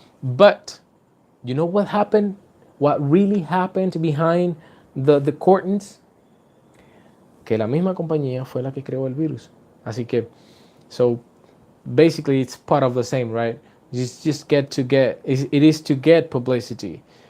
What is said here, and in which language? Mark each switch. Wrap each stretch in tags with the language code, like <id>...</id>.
<en>But you know what happened? What really happened behind the curtains?</en> <es>Que la misma compañía fue la que creó el virus. Así que,</es> <en>so basically it's part of the same, right? Just it is to get publicity.</en>